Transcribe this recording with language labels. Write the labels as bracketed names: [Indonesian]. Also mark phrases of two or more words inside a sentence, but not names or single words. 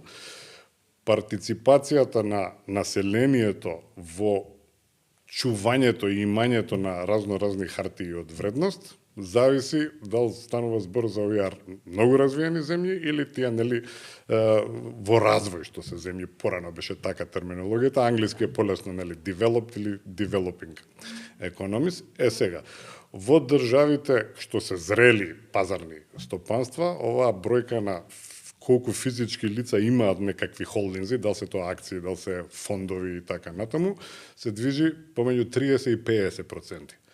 [Macedonian] Партиципацијата на населението во чувањето и имањето на разни хартии од вредност зависи дали станува збор за овие многу развиени земји или тие нели во развој, што се земји, порано беше така терминологијата, англиски е полесно нели developed или [English] developing economies. [Macedonian] Сега во државите што се зрели пазарни стопанства, оваа бројка на колку физички лица имаат некакви холдинзи, дали се тоа акции, дали се фондови и така натаму, се движи помеѓу 30 и 50%.